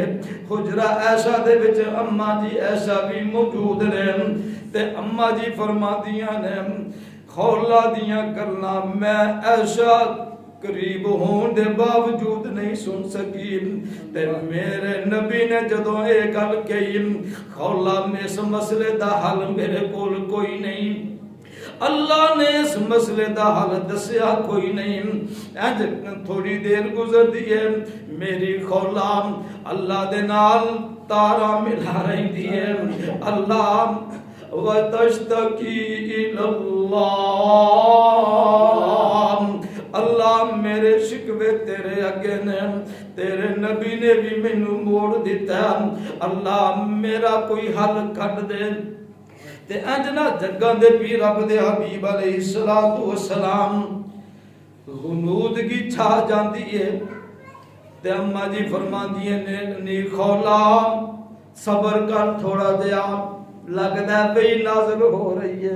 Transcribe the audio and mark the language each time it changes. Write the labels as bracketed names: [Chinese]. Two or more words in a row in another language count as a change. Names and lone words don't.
[Punjabi] حجرہ عائشہ دے وچ اماں جی عائشہ بھی موجود نے تے اماں جی فرماندیاں نے خولہ دیاں گلاں میں عائشہ قریب ہونے دے باوجود نہیں سن سکی تے میرے نبی نے جدوں یہ گل کہی خولہ اس مسئلے دا حل میرے کول کوئی نہیں، اللہ نے اس مسئلے دا حل دسیا کوئی نہیں. انج تھوڑی دیر گزردی ہے، میری خولہ اللہ دے نال تارا ملا رہی ہے. [Arabic] الله وتشتكي إلى الله, [Punjabi] اللہ میرے شکوے تیرے اگے نے، تیرے نبی نے بھی مینوں موڑ دتا، اللہ میرا کوئی حل کٹ دے. تے انج نہ جگاں دے پیر رب دے حبیب [Arabic] عليه الصلاة والسلام [Punjabi] غنودگی چھا جاتی ہے تے اماں جی فرماندی نے نی خولہ صبر کر تھوڑا جیہا، لگدا وحی نازل ہو رہی ہے.